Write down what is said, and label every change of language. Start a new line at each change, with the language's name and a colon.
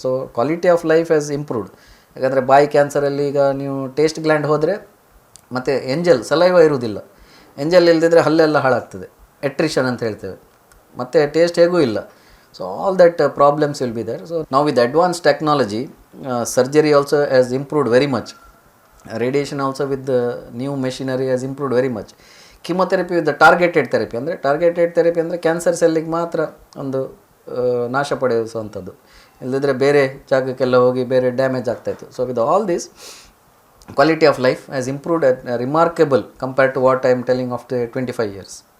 English: So quality of life has improved.
Kannada: ಯಾಕಂದರೆ ಬಾಯಿ ಕ್ಯಾನ್ಸರಲ್ಲಿ ಈಗ ನೀವು ಟೇಸ್ಟ್ ಗ್ಲ್ಯಾಂಡ್ ಹೋದರೆ ಮತ್ತು ಸಲೈವ ಇರುವುದಿಲ್ಲ. ಇಲ್ಲದಿದ್ದರೆ ಹಲ್ಲೆಲ್ಲ ಹಾಳಾಗ್ತದೆ, ಎಟ್ರಿಷನ್ ಅಂತ ಹೇಳ್ತೇವೆ, ಮತ್ತು ಟೇಸ್ಟ್ ಹೇಗೂ ಇಲ್ಲ.
English: So all that problems will be there.
Kannada: So ನಾವು
English: With advance technology surgery also has improved very much. Radiation also with the new machinery has improved very much. Chemotherapy with the targeted therapy
Kannada: ಅಂದರೆ ಅಂದರೆ cancer ಸೆಲ್ಲಿಗೆ ಮಾತ್ರ ಒಂದು ನಾಶ ಪಡಿಸುವಂಥದ್ದು, ಇಲ್ಲದಿದ್ದರೆ ಬೇರೆ ಜಾಗಕ್ಕೆಲ್ಲ ಹೋಗಿ ಬೇರೆ ಡ್ಯಾಮೇಜ್ ಆಗ್ತಾಯಿತ್ತು.
English: So with all this quality of life has improved remarkable compared to what I am telling of the 25 years.